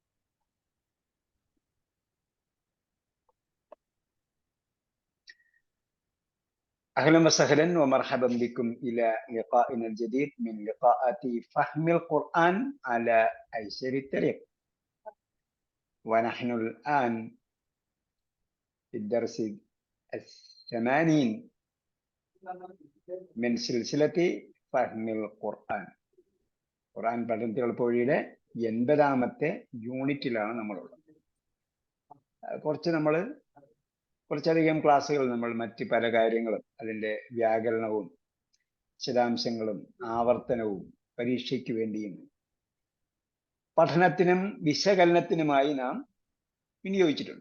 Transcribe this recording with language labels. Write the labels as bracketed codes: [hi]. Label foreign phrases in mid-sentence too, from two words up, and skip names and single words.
[ar] أهلا وسهلا ومرحبا بكم إلى لقائنا الجديد من لقاءات فهم القرآن على أيسر الطريق. ونحن الآن في الدرس 80 من سلسلة فهم القرآن. [ml] ഖുർആൻ പഠനത്തിൽ എളുപ്പവഴിയുടെ 80ാമത്തെ യൂണിറ്റിലാണ് നമ്മളുള്ളത്. കുറച്ചധികം ക്ലാസ്സുകൾ നമ്മൾ മറ്റ് പല കാര്യങ്ങളും അതിൻ്റെ വ്യാകരണവും വിശദാംശങ്ങളും ആവർത്തനവും പരീക്ഷയ്ക്ക് വേണ്ടിയും പഠനത്തിനും വിശകലനത്തിനുമായി നാം വിനിയോഗിച്ചിട്ടുണ്ട്.